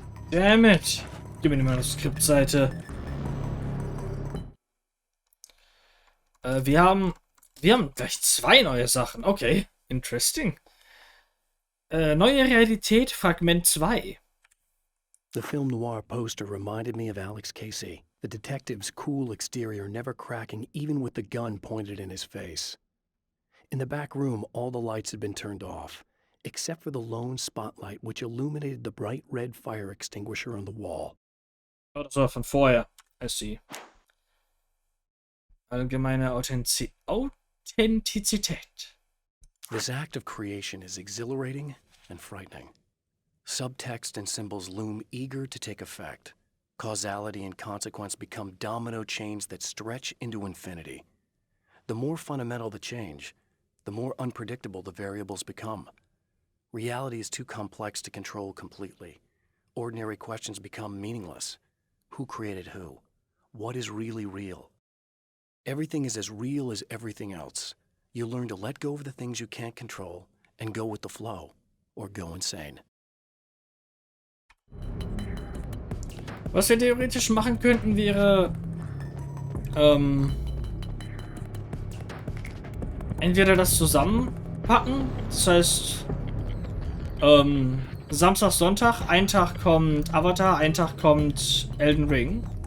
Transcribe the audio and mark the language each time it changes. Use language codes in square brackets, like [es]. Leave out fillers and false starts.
[en] Damn it! [de] Gib mir die Manuskriptseite. Wir haben gleich 2 neue Sachen. [en] Okay, interesting. [de] Neue Realität, Fragment 2. [en] The film noir poster reminded me of Alex Casey, the detective's cool exterior never cracking even with the gun pointed in his face. In the back room, all the lights had been turned off, except for the lone spotlight which illuminated the bright red fire extinguisher on the wall. [de] Oh, das war von vorher. [en] I see. [de] Allgemeine Authentizität. [en] This act of creation is exhilarating and frightening. Subtext and symbols loom eager to take effect. Causality and consequence become domino chains that stretch into infinity. The more fundamental the change, the more unpredictable the variables become. Reality is too complex to control completely. Ordinary questions become meaningless. Who created who? What is really real? Everything is as real as everything else. You learn to let go of the things you can't control and go with the flow, or go insane. [de] Was wir theoretisch machen könnten, wäre entweder das zusammenpacken, das heißt Samstag, Sonntag, ein Tag kommt Avatar, ein Tag kommt Elden Ring.